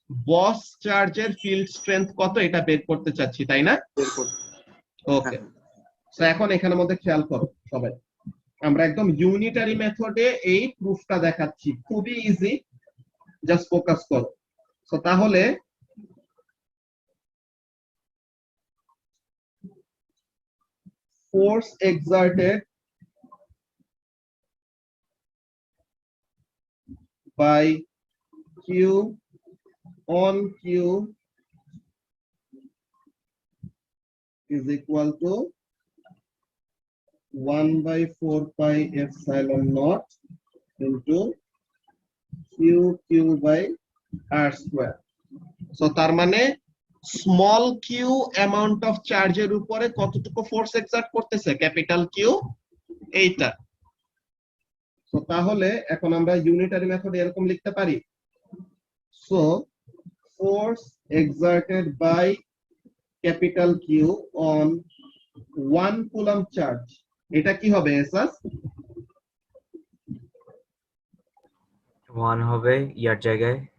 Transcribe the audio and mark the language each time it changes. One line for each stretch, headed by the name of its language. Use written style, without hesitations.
Bangla: বস চার্জের field strength কত এটা বের করতে চাচ্ছি, তাই না? ওকে, সো এখন এখানের মধ্যে খেয়াল করো সবাই, আমরা একদম ইউনিটারি মেথডে এই প্রুফটা দেখাচ্ছি, খুবই ইজি, জাস্ট ফোকাস করো। সো তাহলে force exerted by Q
English: on Q is equal to 1/4 pi epsilon naught into Q by R square.
Bangla: So তার মানে স্মল কিউ অ্যামাউন্ট অফ চার্জের উপরে কতটুকু ফোর্স এক্সার্ট করতেছে? ক্যাপিটাল কিউ এইটা। তো তাহলে এখন আমরা ইউনিটারি মেথডে এরকম লিখতে পারি, so
English: force exerted by capital Q on 1 coulomb charge,
Bangla: এটা কি হবে এসাস? 1 হবে ইয়ার জায়গায়,